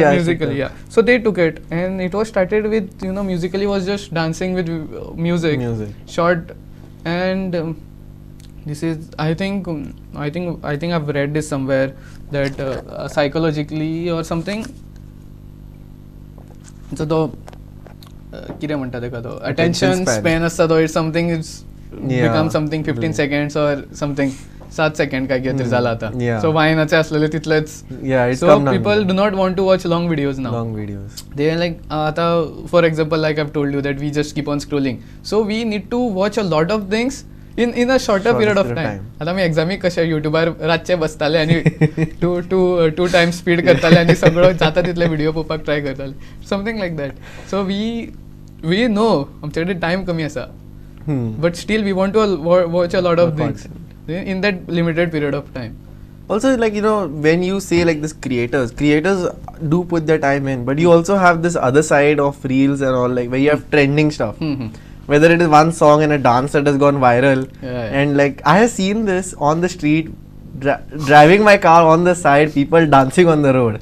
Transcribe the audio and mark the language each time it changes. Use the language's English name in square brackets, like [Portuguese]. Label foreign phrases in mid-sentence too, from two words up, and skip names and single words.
[English] Musically, So they took it, and it was started with, Musically was just dancing with music, short, and this is I think I've read this somewhere that psychologically or something, so the [Konkani] कितें म्हणटा तेका तो [English] attention span [Konkani] असता तो [English] it's something it's become something 15 seconds or something 7 सेकंड [Konkani] काय कितें तरी जाला आता. So वायनाचे असलेले तितलेच. [English] So people do not want to watch long videos now. They are like आता for example like I've told you that we just keep on scrolling, so we need to watch a lot of things in a shorter period of time. [Konkani] आता मी एक्झामीक कशें युट्यूबार रातचे बसताले आनी [English] two times speed [Konkani] करताले आनी सगळो जाता तितले व्हिडिओ पळोवपाक ट्राय करताले, [English] something like that. so we know [Konkani] आमचे कडेन टायम कमी आसा, [English] but still we want to watch a lot of things in that limited period of time. Also, like, you know, when you say like this creators do put their time in, but you also have this other side of reels and all, like where you have trending stuff. Whether it is one song and a dance that has gone viral, and like I have seen this on the street, driving my car on the side, people dancing on the road.